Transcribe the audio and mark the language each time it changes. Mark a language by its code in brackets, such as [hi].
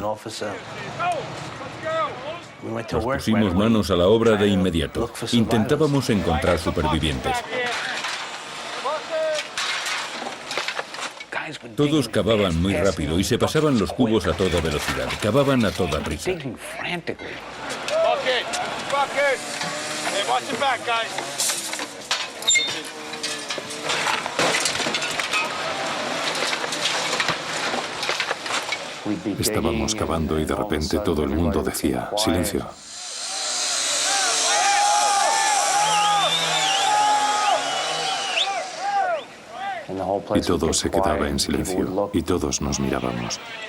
[es] Nos pusimos manos a la obra de inmediato. Intentábamos encontrar supervivientes. Todos cavaban muy rápido y se pasaban los cubos a toda velocidad. Cavaban a toda prisa. [en] fuckers! Hey, watch your back, guys. [es] Estábamos cavando y de repente todo el mundo decía, silencio. Y todo se quedaba en silencio y todos nos mirábamos.